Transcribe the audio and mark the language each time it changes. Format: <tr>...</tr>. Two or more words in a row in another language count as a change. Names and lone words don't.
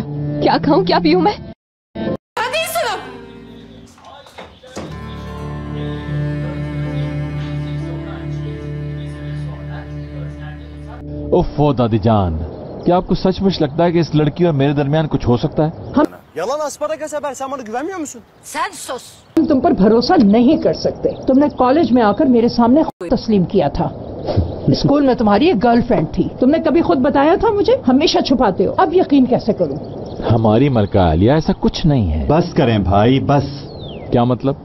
<hi>क्या खाऊं, क्या पीऊं मैं? उफ़ो दादी जान, क्या आपको सचमुच लगता है कि इस लड़की और मेरे दरमियान कुछ हो सकता है?</hi> <tr>Yalan asparagas haber, sen bana güvenmiyor musun? Sen sus।</tr> <hi>हम तुम पर भरोसा नहीं कर सकते। तुमने कॉलेज में आकर मेरे सामने तस्लीम किया था। स्कूल में तुम्हारी एक गर्लफ्रेंड थी, तुमने कभी खुद बताया था मुझे? हमेशा छुपाते हो, अब यकीन कैसे करूं? हमारी मलका आलिया, ऐसा कुछ नहीं है। बस करें भाई, बस। क्या मतलब?</hi>